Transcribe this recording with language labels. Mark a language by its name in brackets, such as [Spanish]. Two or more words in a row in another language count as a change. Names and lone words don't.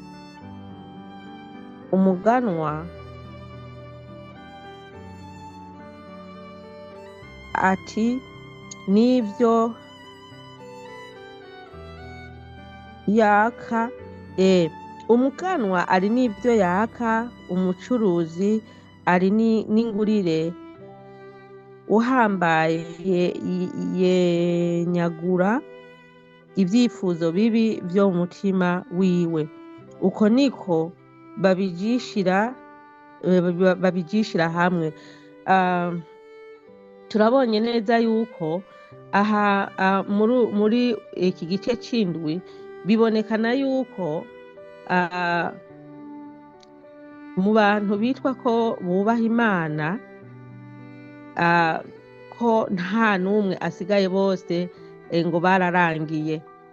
[Rundi] Umuganwa ati n'ibyo yaka umuganwa ari n'ibyo yaka, umucuruzi ari n'ingurire, uhambaye yenyagura ibyifuzo bibi byo mu mutima wiwe. Uko niko babijishira hamwe. Turabonye neza yuko aha muri iki gice c'indwi bibonekana yuko mu bantu bitwa ko bubaha Imana ko nta n'umwe asigaye, bose ngo bararangiye.